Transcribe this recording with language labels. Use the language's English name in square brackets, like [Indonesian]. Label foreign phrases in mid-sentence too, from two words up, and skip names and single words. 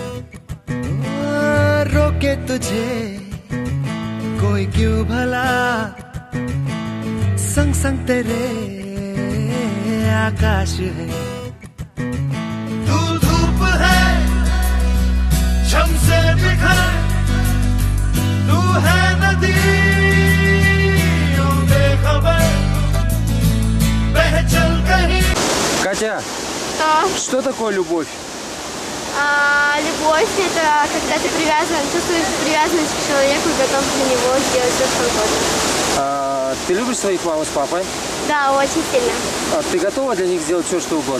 [Hindi] रोके तुझे कोई क्यों भला संग संग तेरे आकाश है तू धूप है झम से बिखर तू है नदी बेखबर बह चल कहीं [Russian] Катя, Да. что такое любовь? Любовь – это когда ты чувствуешь привязанность к человеку и готов для него сделать все, что угодно. Ты любишь своих маму с папой? Да, очень сильно. Ты готова для них сделать все, что угодно?